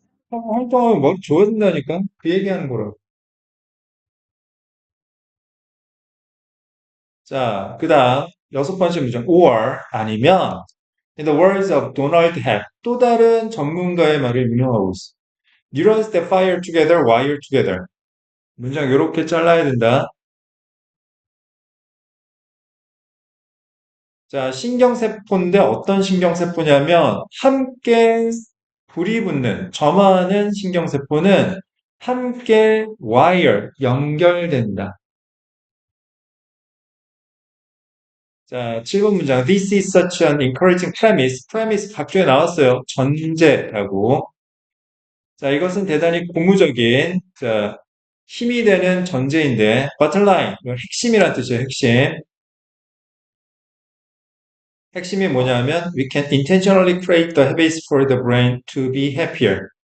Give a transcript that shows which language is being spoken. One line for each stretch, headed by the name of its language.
Korean: 활동하면 뭐 좋아진다니까? 그 얘기하는 거라고. 자, 그 다음, 여섯 번째 문장, or, 아니면,
English: in the words of Donald Heck,
Korean: 또 다른 전문가의 말을 인용하고 있어.
English: Neurons that fire together, wire together.
Korean: 문장 이렇게 잘라야 된다. 자, 신경세포인데 어떤 신경세포냐면 함께 불이 붙는, 점화하는 신경세포는 함께 wire, 연결된다. 자, 7번 문장.
English: This is such an encouraging premise.
Korean: premise 각주에 나왔어요. 전제라고. 자, 이것은 대단히 고무적인, 자, 힘이 되는 전제인데,
English: bottom line,
Korean: 이건 핵심이란 뜻이에요, 핵심. 핵심이 뭐냐면
English: we can intentionally create the habits for the brain to be happier.